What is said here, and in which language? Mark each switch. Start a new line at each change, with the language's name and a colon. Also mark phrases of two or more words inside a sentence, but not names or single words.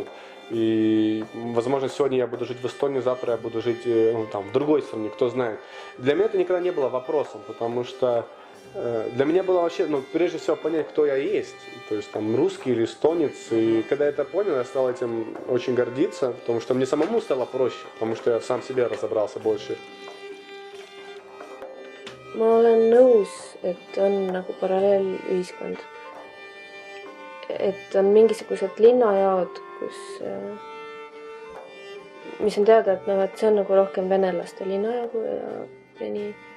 Russian: И, возможно, сегодня я буду жить в Эстонии, завтра я буду жить в другой стране, кто знает. Для меня это никогда не было вопросом, потому что для меня было вообще, прежде всего понять, кто я есть, то есть там русский или эстонец, и когда я это понял, я стал этим очень гордиться, потому что мне самому стало проще, потому что я сам себе разобрался больше.
Estonian: Ma olen nõus, et on nagu paralleelühiskond. Et on mingisugused linnajaod, mis on teada, et see on nagu rohkem venelaste linnajagu ja nii.